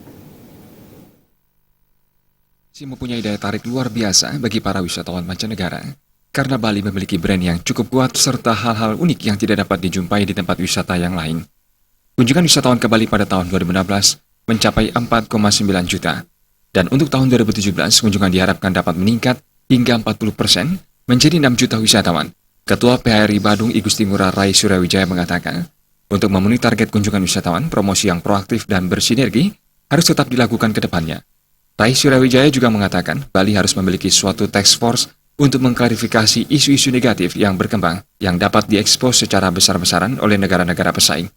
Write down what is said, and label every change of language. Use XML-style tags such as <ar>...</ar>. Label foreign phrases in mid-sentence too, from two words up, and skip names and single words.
<id>Mempunyai daya tarik luar biasa bagi para wisatawan mancanegara karena Bali memiliki brand yang cukup kuat serta hal-hal unik yang tidak dapat dijumpai di tempat wisata yang lain. Kunjungan wisatawan ke Bali pada tahun 2016 mencapai 4,9 juta. Dan untuk tahun 2017, kunjungan diharapkan dapat meningkat hingga 40% menjadi 6 juta wisatawan. Ketua PHRI Badung I Gusti Ngurah Rai Suryawijaya mengatakan, untuk memenuhi target kunjungan wisatawan, promosi yang proaktif dan bersinergi harus tetap dilakukan ke depannya. Rai Suryawijaya juga mengatakan, Bali harus memiliki suatu</id> <en>task force</en> <id>untuk mengklarifikasi isu-isu negatif yang berkembang yang dapat diekspos secara besar-besaran oleh negara-negara pesaing.</id>